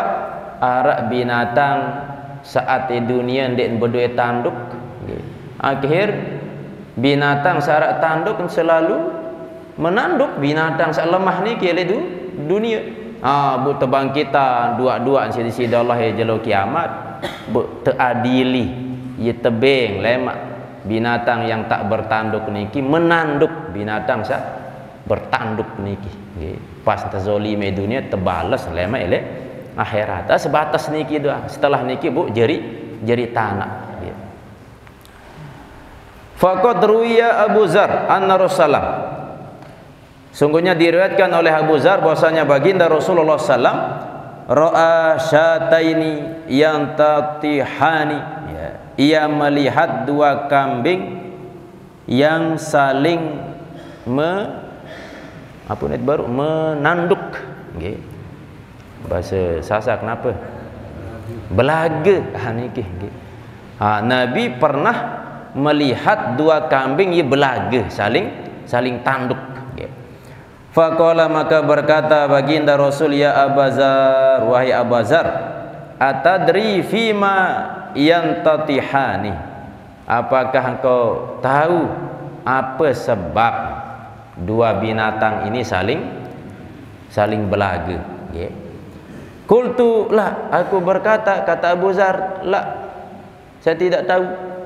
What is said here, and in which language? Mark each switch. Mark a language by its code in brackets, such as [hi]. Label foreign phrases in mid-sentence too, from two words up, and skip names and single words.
[sas] Arak binatang saat di dunia ndek berdua tanduk, akhir binatang saat tanduk selalu menanduk binatang saat lemah ni kele dunia. bu tebangkitan dua-dua sisi Allah ya jelo kiamat bu teadili ye tebeng lemak [id] binatang yang tak bertanduk [sas] niki menanduk binatang sa bertanduk niki nggih pas tazolime dunia tebalas lemak ele akhirat sebatas niki doang setelah niki bu jeri tanah. [ar] Faqad ruwiya Abu Zar anna Rasulullah, [id] sungguhnya diriwayatkan oleh Abu Zar bahwasanya baginda Rasulullah sallam [ar] ra'a syataini yang tatihani, [id] ya, ia melihat dua kambing yang saling menanduk, nggih. [sas] Bahasa Sasak kenapa? Belaga niki nggih. [id] Nabi pernah melihat dua kambing yang belaga saling tanduk. Faqala maka berkata baginda Rasul, [ar] ya Abazar, [id] wahai Abazar, [ar] atadri fima yantatihani, [id] apakah engkau tahu apa sebab dua binatang ini saling belaga? [ar] Qultu la, [id] aku berkata, kata Abu Zar, la, saya tidak tahu.